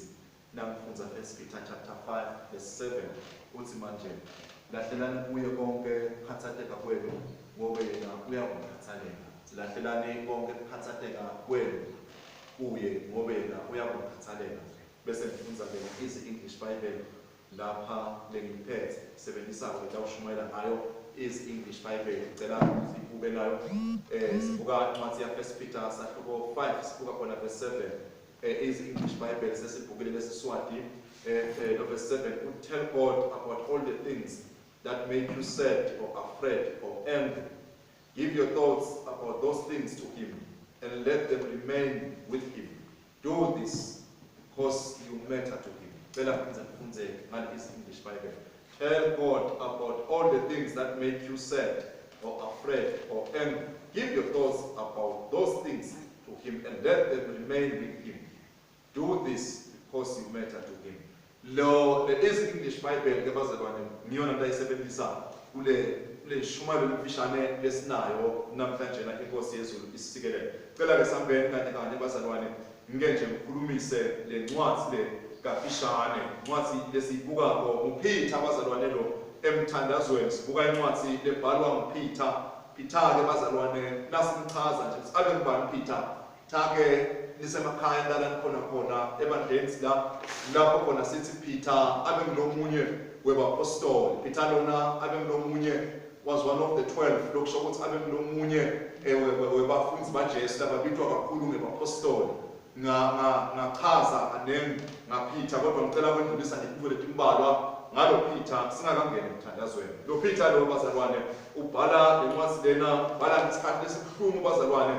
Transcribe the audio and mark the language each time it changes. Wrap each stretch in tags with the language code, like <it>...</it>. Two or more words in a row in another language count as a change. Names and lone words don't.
<ss>Namfunza 1 Peter chapter 5 verse 7 uthi manje lahlelani kuye konke ukukhathaleka kwenu ngoba yena uyakukhathalela. Lahlelani konke ukukhathaleka kwenu kuye ngoba yena uyakukhathalela. Bese ngifunza ke Easy English Bible lapha lengiphethe sebenzisa ngitawushumayela ngayo Easy English Bible. Ngicela sibuke nayo sibuka incwadi ya 1 Peter sahluko 5 sibuka khona verse 7. Easy English Bible sesibukile lesiswati verse 7.</ss> <en>Tell God about all the things that make you sad or afraid or angry. Give your thoughts about those things to Him and let them remain with Him. Do this because you matter to Him. English Bible. Tell God about all the things that make you sad or afraid or angry. Give your thoughts about those things to Him and let them remain with Him. Do this because you matter to Him.</en> <ss>Lo the English Bible ngabazalwane ngiyona ndayisebenzisa kule shumayo lomfishane lesinayo namhlanje na inkosi yezulu isisikele. Cela ke sambeni kanye bazalwane ngenje ngikhulumise le ncwadi le kafishane, incwadi lesibuka ngoPeter bazalwane lo emthandazweni sibuka incwadi lebhalwa nguPeter. Peter ke bazalwane nasimchaza nje abe ngubani Peter. Take nisemakhaya la khona ebandleni lapho khona sithi Peter abe ngulomunye webapostoli. Peter lona abe ngulomunye</ss> <en>was one of the 12</en> <ss>lokusho ukuthi abe ngulomunye webafundi baJesu lababitwa kakhulu ngebapostoli. Ngachaza anem ngaPeter kodwa ngicela kwendlulisa ngephiko letimbalwa ngalo Peter singakangeni emthandazweni. Lo Peter lo bazalwane ubhala lencwadi lena bhala ngesikhathi lesibuhlungu bazalwane.</ss>